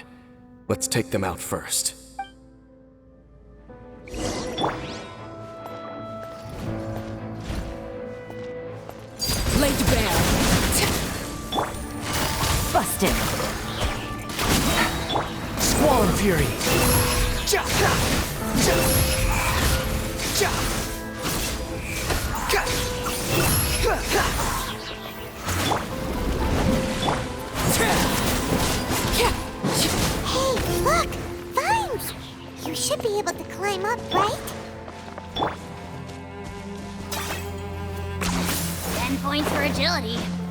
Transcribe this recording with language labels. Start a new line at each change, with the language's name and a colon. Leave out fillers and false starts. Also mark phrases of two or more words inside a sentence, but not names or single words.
English: Let's take them out first. Laid bare. Busted. Squall Fury! Ja! Ja! Ja! Ka! Ka! Ka! Hey, look! Vines! You should be able to climb up, right? 10 points for agility.